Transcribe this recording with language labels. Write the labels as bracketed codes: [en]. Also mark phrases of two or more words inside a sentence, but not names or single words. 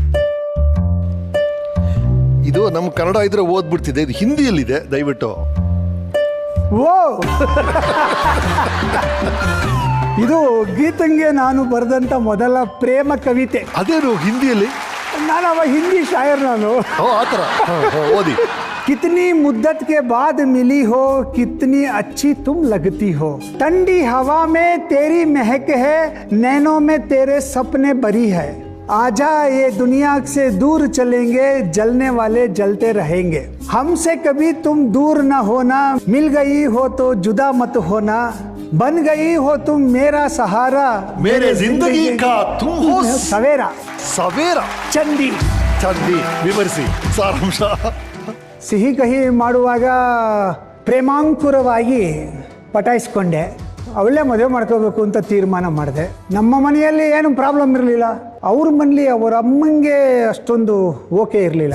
[kn] ಇದು ನಮ್ಮ ಕನ್ನಡ ಇದ್ರೆ ಓದ್ಬಿಡ್ತಿದೆ, ಇದು ಹಿಂದಿಯಲ್ಲಿದೆ, ದಯವಿಟ್ಟು. ಓ ಇದು ಗೀತಂಗೆ ನಾನು ಬರೆದಂತ ಮೊದಲ ಪ್ರೇಮ ಕವಿತೆ. ಅದೇನು ಹಿಂದಿಯಲ್ಲಿ? ನಾನು ಅವ ಹಿಂದಿ ಶಾಯರ್ ನಾನು. ಆ ಥರ ಓದಿ. [hi] कितनी मुद्दत के बाद मिली हो, कितनी अच्छी तुम लगती हो. ठंडी हवा में तेरी महक है, नैनों में तेरे सपने बरी है. आजा ये दुनिया से दूर चलेंगे जलने वाले जलते रहेंगे हमसे कभी तुम दूर न होना मिल गई हो तो जुदा मत होना बन गई हो तुम मेरा सहारा मेरे जिंदगी का तुम हो सवेरा [kn] ಸವೇರಾ ಚಂದಿ ವಿವರಿಸಿ ಸಾರಾಂಶ. ಸಿಹಿ ಕಹಿ ಮಾಡುವಾಗ ಪ್ರೇಮಾಂಕುರವಾಗಿ ಪಟಾಯಿಸ್ಕೊಂಡೆ. ಅವಳೇ ಮದುವೆ ಮಾಡ್ಕೋಬೇಕು ಅಂತ ತೀರ್ಮಾನ ಮಾಡಿದೆ. ನಮ್ಮ ಮನೆಯಲ್ಲಿ ಏನು ಪ್ರಾಬ್ಲಮ್ ಇರಲಿಲ್ಲ. ಅವ್ರ ಮನೇಲಿ ಅವರ ಅಮ್ಮಂಗೆ ಅಷ್ಟೊಂದು ಓಕೆ ಇರಲಿಲ್ಲ.